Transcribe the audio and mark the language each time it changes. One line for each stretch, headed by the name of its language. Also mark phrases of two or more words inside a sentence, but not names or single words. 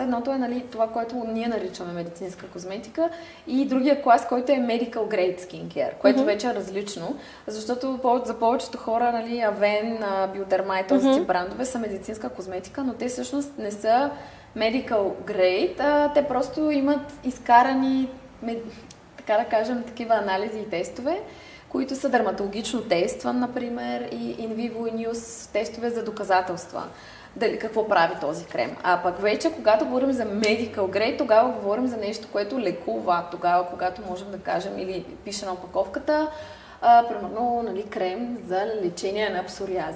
Bulgarian: Едното е, нали, това, което ние наричаме медицинска козметика, и другия клас, който е
English: Medical Grade Skincare,
Bulgarian: което вече е различно, защото за повечето хора, нали, Avène, Bioderma и този тип брандове са медицинска козметика, но те всъщност не са
English: Medical Grade,
Bulgarian: те просто имат изкарани, така да кажем, такива анализи и тестове, които са дерматологично тестван, например, и
Latin: in vivo
Bulgarian: и news тестове за доказателства. Дали какво прави този крем. А пък вече, когато говорим за
English: medical grade,
Bulgarian: тогава говорим за нещо, което лекува. Тогава, когато можем да кажем или пише на опаковката, примерно, нали, крем за лечение на псориазис.